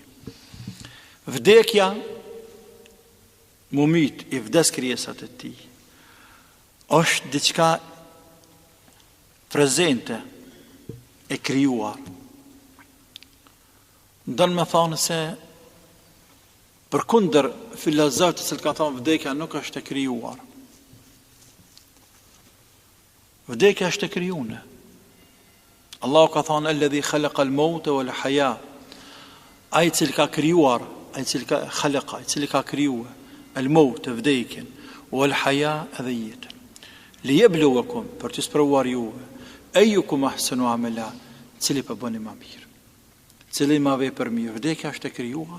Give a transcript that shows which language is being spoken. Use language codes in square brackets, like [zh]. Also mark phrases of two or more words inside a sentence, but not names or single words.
[sq] Vdekja, mumit, i vdes krijesat e tij, është diçka prezente, e krijuar. Don me thonë se përkundër filozofët që ka thonë vdekja nuk është e krijuar. Vdekja është e krijuar. Allahu ka thonë [ar] الذي خلق الموت والحياة. [sq] Ai që ka krijuar, ai që ka khalaqa, ai që ka krijuar al-maut, vdekjen, [ar] والحياة, [sq] dhe jetën. Liyabluwakum, për të sprovuar juve, [ar] أيكم أحسن عملا, [sq] cili po bëni më mirë. Cili më vepër mirë. Vdekja është e krijuar.